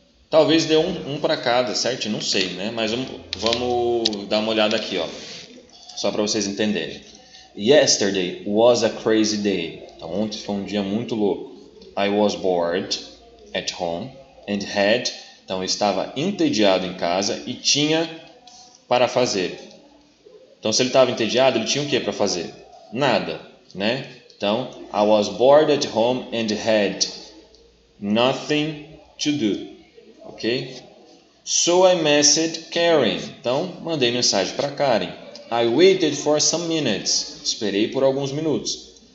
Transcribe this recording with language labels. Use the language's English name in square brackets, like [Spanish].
[Portuguese] Talvez dê um para cada, certo? Não sei, né? Mas vamos dar uma olhada aqui, ó. Só para vocês entenderem. [English] Yesterday was a crazy day. [Portuguese] Então, ontem foi um dia muito louco. [English] I was bored at home and had. [Portuguese] Então, eu estava entediado em casa e tinha para fazer. Então, se ele estava entediado, ele tinha o que para fazer? Nada, né? [English] Então, I was bored at home and had nothing to do. Ok? So I messaged Karen. [Portuguese] Então, mandei mensagem para Karen. [English] I waited for some minutes. [Portuguese] Esperei por alguns minutos.